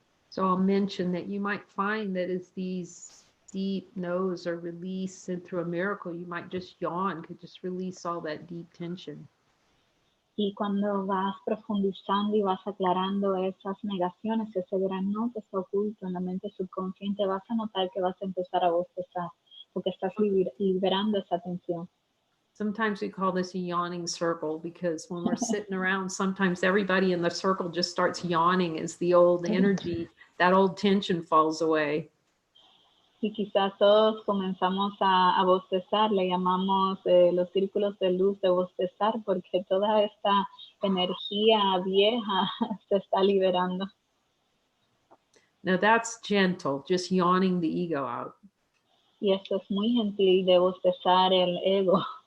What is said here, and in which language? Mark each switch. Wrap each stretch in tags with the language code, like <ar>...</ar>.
<en>So I'll mention that you might find that as these deep no's are released and through a miracle, you might just yawn, could just release all that deep tension.</en> <es>Y cuando vas profundizando y vas aclarando esas negaciones, ese gran no que está oculto en la mente subconsciente, vas a notar que vas a empezar a bostezar, porque estás liberando esa tensión.</es> <en>Sometimes we call this a yawning circle because when we're sitting around, sometimes everybody in the circle just starts yawning as the old energy, that old tension falls away.</en> <es>Y quizás todos comenzamos a bostezar, le llamamos los círculos de luz de bostezar, porque toda esta energía vieja se está liberando.</es> <en>Now that's gentle, just yawning the ego out.</en> <es>Y esto es muy gentil de bostezar el ego.</es>